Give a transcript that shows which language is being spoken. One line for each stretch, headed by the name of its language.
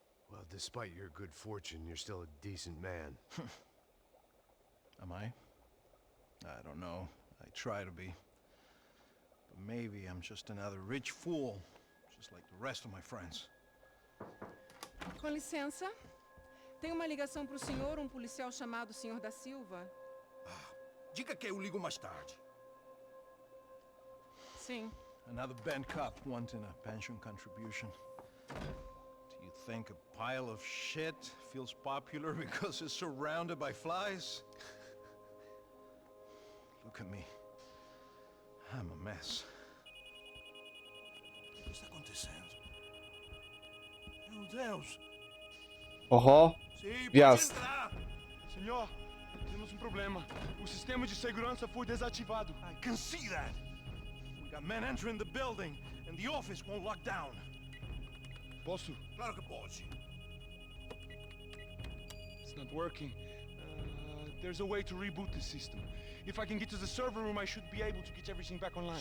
English: Well, despite your good fortune, you're still a decent man. Am I? I don't know. I try to be. But maybe I'm just another rich fool, just like the rest of my friends.
Portuguese: Com licença. Tem uma ligação para o senhor, policial chamado Senhor da Silva. Diga que eu ligo mais tarde. Sim.
English: Another band cop wanting a pension contribution. Do you think a pile of shit feels popular because it's surrounded by flies? Look at me. I'm a mess.
Portuguese: O que está acontecendo? Meu Deus! Oho. Sim,
Polish: Wjazd.
Portuguese: pode entrar! Senhor, temos problema. O sistema de segurança foi desativado.
English: I can see that. We got men entering the building and the office won't lock down.
Portuguese: Posso? Claro que pode.
English: It's not working. There's a way to reboot the system. If I can get to the server room, I should be able to get everything back online.